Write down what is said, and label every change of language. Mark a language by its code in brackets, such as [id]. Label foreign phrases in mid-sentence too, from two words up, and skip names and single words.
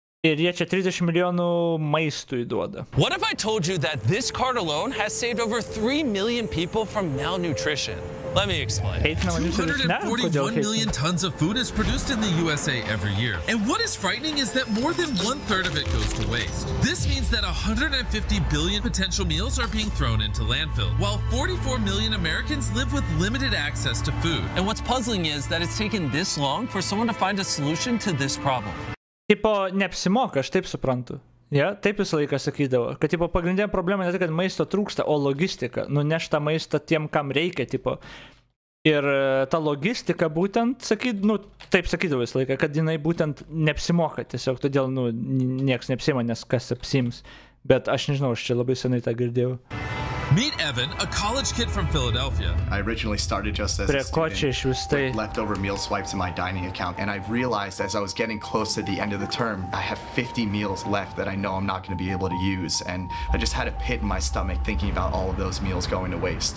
[lt] Ir jie čia 30 milijonų maistui duoda. [en] What if I told you that this card alone has saved over 3 million people from malnutrition? Let me explain. 241 million tons of food is produced in the USA every year. And what is frightening is that more than 1/3 of it goes to waste. This means that 150 billion potential meals are being thrown into landfill, while 44 million Americans live with limited access to food. And what's puzzling is that it's taken this long for someone to find a solution to this problem. [lt] Tipo, neapsimoka, aš taip suprantu. Ja, taip visą laiką sakydavo, kad tipo, pagrindinė problema ne tai, kad maisto trūksta, o logistika. Nuneš tą maistą tiem, kam reikia. Tipo. Ir ta logistika būtent, taip sakydavo visą laiką, kad jinai būtent neapsimoka. Tiesiog todėl nieks neapsima, nes kas apsims. Bet aš nežinau, aš čia labai senai tą girdėjau. [en] Meet Evan, a college kid from Philadelphia. I originally started just as a student with leftover meal swipes in my dining account, and I realized as I was getting close to the end of the term, I have 50 meals left that I know I'm not going to be able to use, and I just had a pit in my stomach thinking about all of those meals going to waste.